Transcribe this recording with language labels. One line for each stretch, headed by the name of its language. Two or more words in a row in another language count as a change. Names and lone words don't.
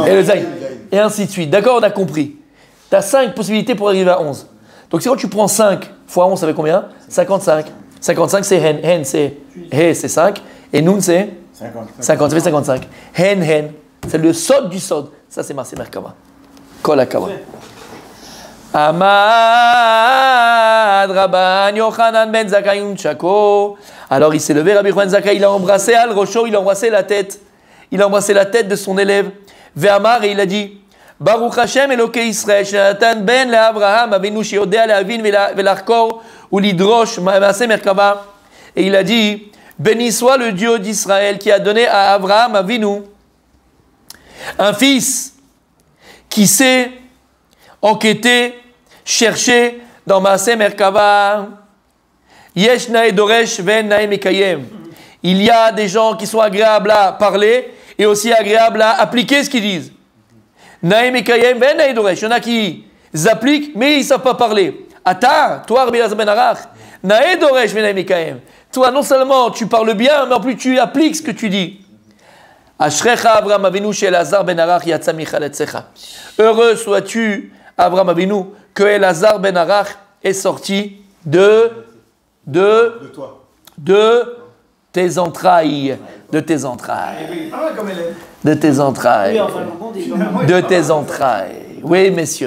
French: Et le Zayn. Et ainsi de suite. D'accord, on a compris. Tu as 5 possibilités pour arriver à 11. Donc c'est quand tu prends 5 fois 11, ça fait combien? 55. 55 c'est Hen. Hen c'est He, c'est 5. Et Nun c'est 50. Ça fait 55. Hen, Hen. C'est le Sod du Sod. Ça c'est
Hebrew: מעשה מרכבה. כל הכבוד. עמד רבן יוחנן בן זכאי ונשקו.
French: Alors il s'est levé, Rabbi Yochanan Zakkai, il a embrassé
Hebrew: על ראשו,
French: il a embrassé la tête. Il a embrassé la tête de son élève.
Hebrew: Ve'amar,
French: et il a dit
Hebrew: ברוך השם אלהי ישראל שנתן בן לאברהם אבינו שיודע להבין ולחקור ולדרוש מעשה מרכבה.
French: Et il a dit béni soit le Dieu d'Israël qui a donné à Avraham Avinu un fils qui sait enquêter, chercher dans
Hebrew: מעשה מרכבה. יש נאה דורש ונאה מקיים.
French: Il y a des gens qui sont agréables à parler et aussi agréables à appliquer ce qu'ils disent.
Hebrew: נאה מקיים ונאה דורש.
French: Il y en a qui appliquent mais ils ne savent pas parler.
Hebrew: Ata, toi Rabbi Elazar ben Arach, נאה דורש ונאה מקיים.
French: Toi non seulement tu parles bien mais en plus tu appliques ce que tu dis.
Hebrew: אשריך אברהם אבינו שאלעזר בן ערך יצא מחלציך.
French: Heureux sois-tu Avraham Avinu, que Elazar ben Arach est sorti de tes entrailles. De tes entrailles. De tes entrailles. De tes entrailles. Oui, messieurs.